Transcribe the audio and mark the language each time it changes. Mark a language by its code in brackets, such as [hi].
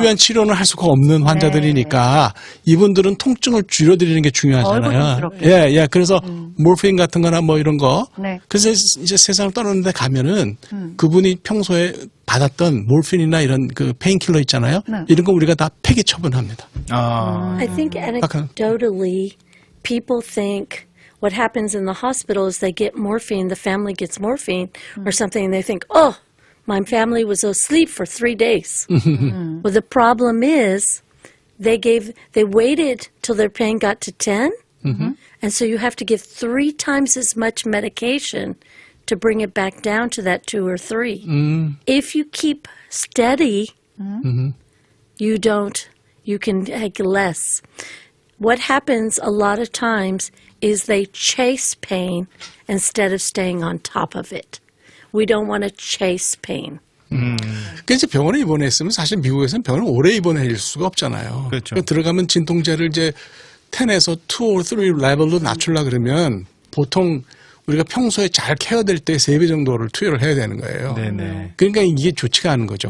[ko] 위한 치료는 할 수가 없는 환자들이니까 이분들은 통증을 줄여드리는 게 중요하잖아요. 고통스럽게. 예. 그래서 모르핀 같은 거나 뭐 이런 거. 네. 그래서 이제 세상을 떠나는데 가면은 그분이 평소에 받았던 몰핀이나 이런 그 페인킬러 있잖아요. 네. 이런 거 우리가 다 폐기 처분합니다. 아, [en] I think anecdotally, people think what happens in the hospital is they get morphine, the family gets morphine or something, and they think, oh, my family was asleep for 3 days. Well, the problem is they waited till their pain got to 10, and so you have to give 3 times as much medication to bring it back down to that 2 or 3. If you keep steady, you can take less. What happens a lot of times is they chase pain instead of staying on top of it. We don't want to chase pain. [ko] 그 이제 병원에 입원했으면 사실 미국에서는 병원을 오래 입원할 수가 없잖아요. 그렇죠. 그러니까 들어가면 진통제를 이제 10에서 [en] 2 or 3 [ko] 레벨로 낮추려 그러면 보통 우리가 평소에 잘 케어될 때 3배 정도를 투여를 해야 되는 거예요. 네네. 그러니까 이게 좋지가 않은 거죠.